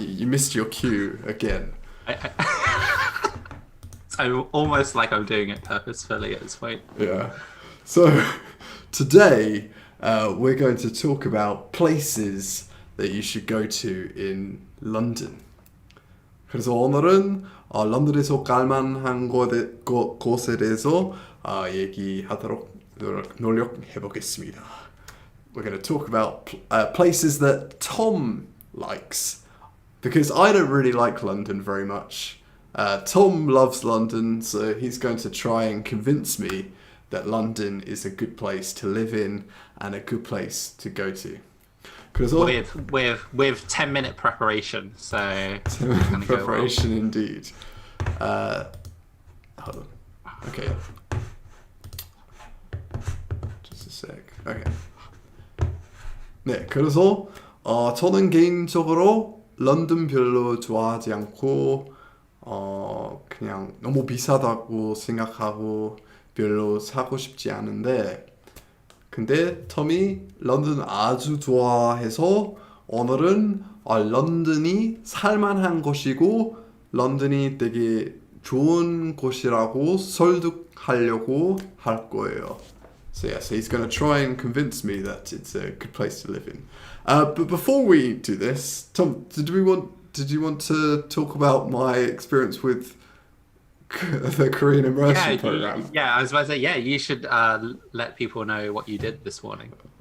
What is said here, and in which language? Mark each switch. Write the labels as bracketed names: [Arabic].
[English] You missed your cue again. I'm almost like I'm doing it purposefully at this point. Yeah. So today we're going to talk about places that you should go to in London. [Korean] 그래서 오늘은 런던에서 갈만한 곳에 대해서 얘기하도록 노력해 보겠습니다. [English] We're going to talk about places that Tom likes because I don't really like London very much. Tom loves London, so he's going to try and convince me that London is a good place to live in and a good place to go to. [Korean] 그래서 [English] With 10-minute preparation, so it's gonna go well. preparation indeed. Hold on. Okay. Just a sec. Okay. [Korean] 네, 그래서 저는 개인적으로 런던 별로 좋아하지 않고 그냥 너무 비싸다고 생각하고 별로 사고 싶지 않은데 근데 톰이 런던 아주 좋아해서 오늘은 런던이 살만한 곳이고 런던이 되게 좋은 곳이라고 설득하려고 할 거예요. [English] So he's going to try and convince me that it's a good place to live in. But before we do this, Tom, did you want to talk about my experience with the Korean immersion program? Yeah. I was about to say, yeah, you should let people know what you did this morning.